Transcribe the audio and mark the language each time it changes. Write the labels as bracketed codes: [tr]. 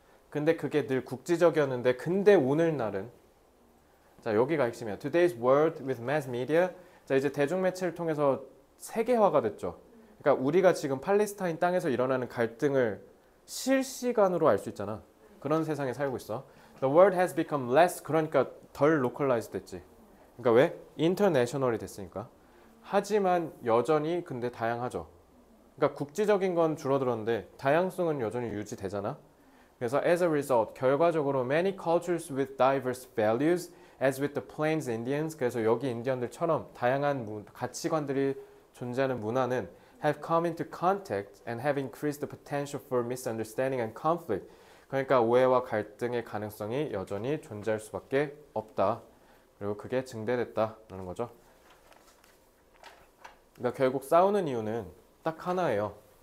[ko] 근데 그게 늘 국지적이었는데 근데 오늘날은 자 여기가 핵심이야. [en] Today's world with mass media. [ko] 자 이제 대중매체를 통해서 세계화가 됐죠. 그러니까 우리가 지금 팔레스타인 땅에서 일어나는 갈등을 실시간으로 알 수 있잖아. 그런 세상에 살고 있어. [en] The world has become less [ko] 그러니까 덜 [en] localized 됐지. [ko] 그러니까 왜? international이 됐으니까. 하지만 여전히 근데 다양하죠. 그러니까 국지적인 건 줄어들었는데 다양성은 여전히 유지되잖아. 그래서 [en] as a result [ko] 결과적으로 [en] many cultures with diverse values as with the Plains Indians [ko] 그래서 여기 인디언들처럼 다양한 가치관들이 존재하는 문화는 [en] have come into contact and have increased the potential for misunderstanding and conflict. [ko] 그러니까 오해와 갈등의 가능성이 여전히 존재할 수밖에 없다. 그리고 그게 증대됐다라는 거죠. 그러니까 결국 싸우는 이유는 딱 하나예요.